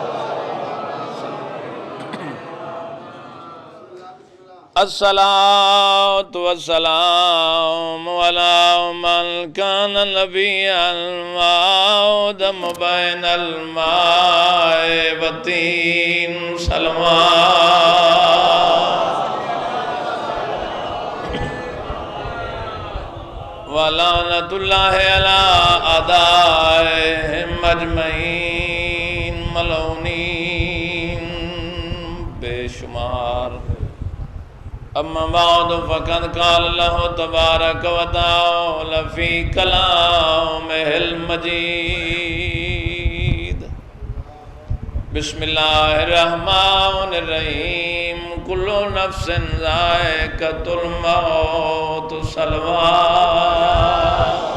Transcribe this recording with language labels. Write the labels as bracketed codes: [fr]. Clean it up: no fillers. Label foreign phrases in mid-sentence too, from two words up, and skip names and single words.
[ar] الصلاة والسلام على من كان نبيا وآدم بين الماء والطين صلوات۔ ولعنة الله على أعدائهم أجمعين ملعونين [ur] بے شمار۔ [ar] اما بعد فقد قال الله تبارک و تعالی فی کلامہ المجید۔ بسم اللہ الرحمن الرحیم۔ کل نفس ذائقۃ الموت صلوات۔